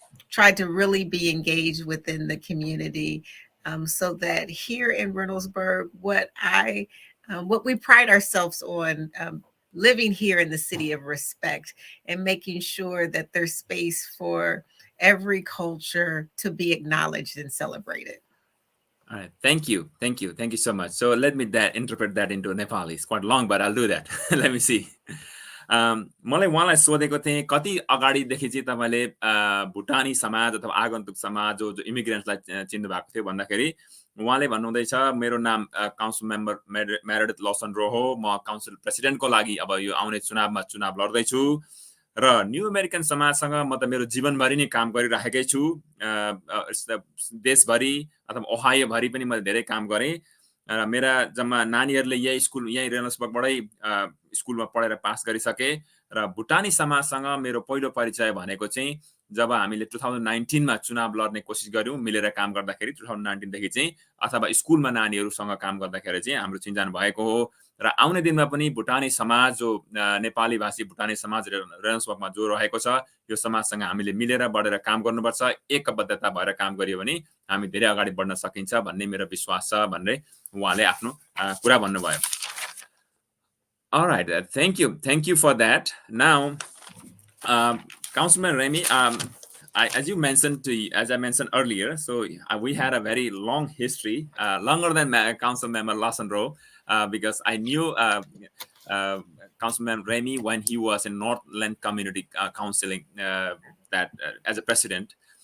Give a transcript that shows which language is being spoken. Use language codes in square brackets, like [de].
[en] tried to really be engaged within the community, so that here in Reynoldsburg, what we pride ourselves on, living here in the city of respect and making sure that there's space for every culture to be acknowledged and celebrated. All right. Thank you. Thank you. Thank you so much. So let me interpret that into Nepali. It's quite long, but I'll do that. Let me see. [ne] मलाई उहाँलाई सोधेको थिएँ कति अगाडिदेखि चाहिँ तपाईँले भुटानी समाज अथवा आगन्तुक समाज जो इमिग्रेन्ट्सलाई चिन्नु भएको थियो भन्दाखेरि उहाँले भन्नुहुँदैछ मेरो नाम काउन्सिल मेम्बर मेरिडिथ लसन रो हो, म काउन्सिल प्रेसिडेन्टको लागि अब यो आउने चुनाव लड्दैछु र न्यू अमेरिकन समाजसँग म त मेरो जीवनभरि नै काम गरिराखेकै छु। देशभरि अथवा ओहायोभरि पनि मैले धेरै काम गरेँ र मेरा जम्मा नानीहरूले यही रेनल्ड्सबर्गबाटै स्कुलमा पढेर पास गरिसके र भुटानी समाजसँग मेरो पहिलो परिचय भनेको चाहिँ जब हामीले 2019 मा चुनाव लड्ने कोसिस गर्यौं मिलेर काम गर्दाखेरि 2019 देखि चाहिँ अथवा स्कुलमा नानीहरूसँग काम गर्दाखेरि चाहिँ हाम्रो चिन्जान भएको हो र आउने दिनमा पनि भुटानी समाज जो नेपाली भाषी भुटानी समाज रेनल्ड्सबर्गमा जो रहेको छ यो समाजसँग हामीले मिलेर बढेर काम गर्नुपर्छ, एकबद्धता भएर काम गरियो भने हामी धेरै अगाडि बढ्न सकिन्छ भन्ने मेरो विश्वास छ भन्ने उहाँले आफ्नो कुरा भन्नुभयो। [en] All right, thank you for that. Now, Councilman Remy, as I mentioned earlier, so we had a very long history, longer than Council Member Lawson Rowe, because I knew Councilman Remy when he was in Northland Community Counseling as a president.